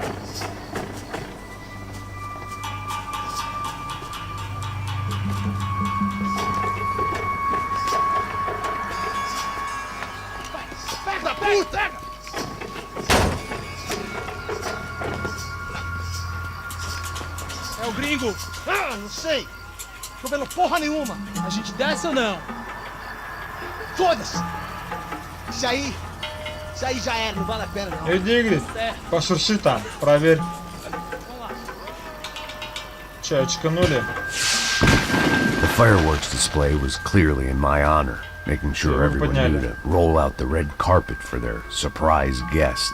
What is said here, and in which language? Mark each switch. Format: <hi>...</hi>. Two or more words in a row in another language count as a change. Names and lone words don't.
<pt>É o gringo! Ah, não sei! Tô vendo porra nenhuma! A gente desce ou não? Foda-se! Isso aí já era, não vale a pena não.</pt> <ru>Иди, пошурши там, проверь. Че, очканули?</ru> <en>The fireworks display was clearly in my honor, making sure everyone knew to roll out the red carpet for their surprise guest.</en>